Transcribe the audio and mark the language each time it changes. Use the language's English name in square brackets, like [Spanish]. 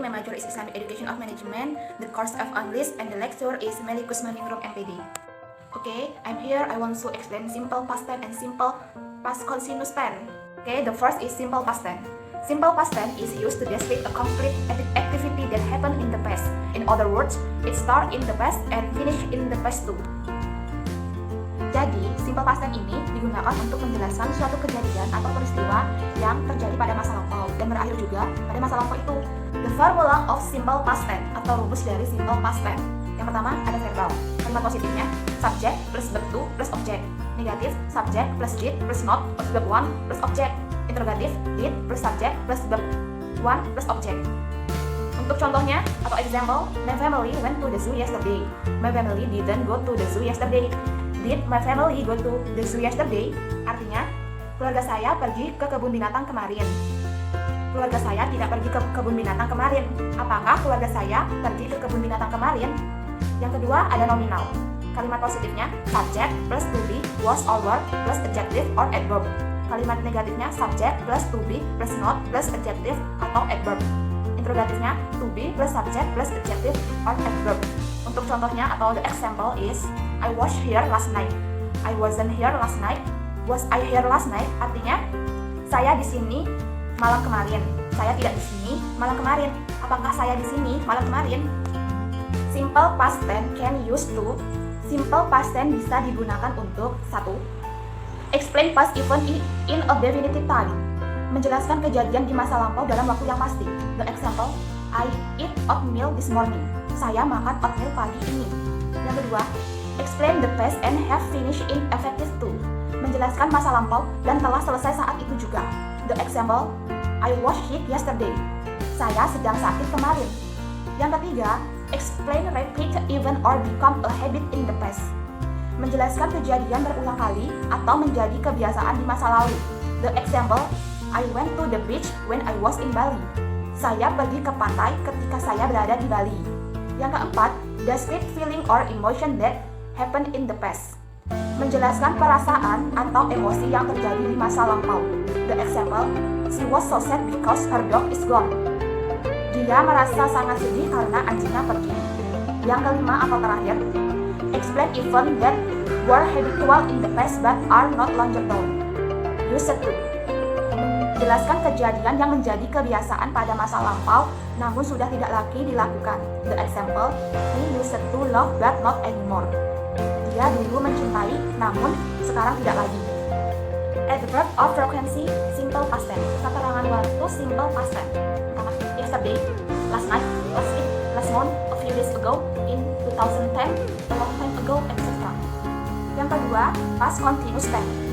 [English] My major is Islamic Education of Management. The course of English and the lecturer is Melikus Maningrum MPD. Okay, I'm here. I want to explain simple past tense and simple past continuous tense. Okay, the first is simple past tense. Simple past tense is used to describe a complete activity that happened in the past. In other words, it starts in the past and finish in the past too. [Indonesian] Jadi, simple past tense ini digunakan untuk menjelaskan suatu kejadian atau peristiwa yang terjadi pada masa lampau dan berakhir juga pada masa lampau itu. [English] The formula of simple past tense [Indonesian] atau rumus dari [English] simple past tense. [Indonesian] Yang pertama ada verbal. Kalimat positifnya [English] subject plus verb to plus object. Negatif subject plus did plus not plus verb one plus object. Interrogatif did plus subject plus verb one plus object. [Indonesian] Untuk contohnya atau [English] example, my family went to the zoo yesterday. My family didn't go to the zoo yesterday. Did my family go to the zoo yesterday? [Indonesian] Artinya, keluarga saya pergi ke kebun binatang kemarin. Keluarga saya tidak pergi ke kebun binatang kemarin. Apakah keluarga saya pergi ke kebun binatang kemarin? Yang kedua ada nominal. Kalimat positifnya [English] subject plus to be, was or were plus adjective or adverb. [Indonesian] Kalimat negatifnya [English] subject plus to be plus not plus adjective atau adverb. Interrogatifnya to be plus subject plus adjective or adverb. [Indonesian] Untuk contohnya atau [English] the example is I was here last night. I wasn't here last night. Was I here last night? [Indonesian] Artinya saya di sini malam kemarin. Saya tidak di sini malam kemarin. Apakah saya di sini malam kemarin? [English] Simple past tense can use to. Simple past tense [Indonesian] bisa digunakan untuk 1. [English] Explain past event in a definitive time. [Indonesian] Menjelaskan kejadian di masa lampau dalam waktu yang pasti. [English] The example, I eat oatmeal this morning. [Indonesian] Saya makan oatmeal pagi ini. Yang kedua, [English] explain the past and have finished in effective too. [Indonesian] Menjelaskan masa lampau dan telah selesai saat itu juga. [English] The example, I was sick yesterday. [Indonesian] Saya sedang sakit kemarin. Yang ketiga, [English] explain repeat event or become a habit in the past. [Indonesian] Menjelaskan kejadian berulang kali atau menjadi kebiasaan di masa lalu. [English] The example, I went to the beach when I was in Bali. [Indonesian] Saya pergi ke pantai ketika saya berada di Bali. Yang keempat, [English] describe feeling or emotion that happened in the past. [Indonesian] Menjelaskan perasaan atau emosi yang terjadi di masa lampau. [English] The example, she was so sad because her dog is gone. [Indonesian] Dia merasa sangat sedih karena anjingnya pergi. Yang kelima atau terakhir, [English] explain event that were habitual in the past but are not longer done. Use to. [Indonesian] Menjelaskan kejadian yang menjadi kebiasaan pada masa lampau namun sudah tidak lagi dilakukan. [English] The example, he used to love but not anymore. [Indonesian] Dia dulu mencintai namun sekarang tidak lagi. [English] Adverb of frequency, simple past tense. [Indonesian] Keterangan waktu [English] simple past tense. [Indonesian] Pertama, [English] yesterday, last night, last week, last month, a few days ago, in 2010, a long time ago, etc. [Indonesian] Yang kedua, [English] past continuous tense.